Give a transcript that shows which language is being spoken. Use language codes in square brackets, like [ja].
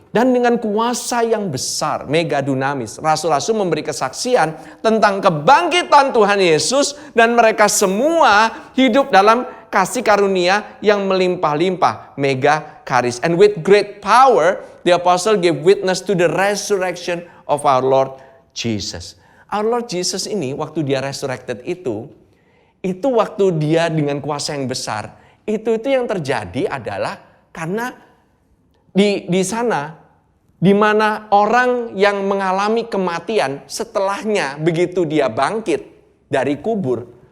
[id] Dan dengan kuasa yang besar, mega dunamis, rasul-rasul memberi kesaksian tentang kebangkitan Tuhan Yesus. Dan mereka semua hidup dalam kasih karunia yang melimpah-limpah, mega charis. [en] And with great power, the apostle gave witness to the resurrection of our Lord Jesus. Our Lord Jesus [id] ini, waktu dia [en] resurrected [id] itu waktu dia dengan kuasa yang besar. Itu yang terjadi adalah karena di sana, di mana orang yang mengalami kematian setelahnya begitu dia bangkit dari kubur.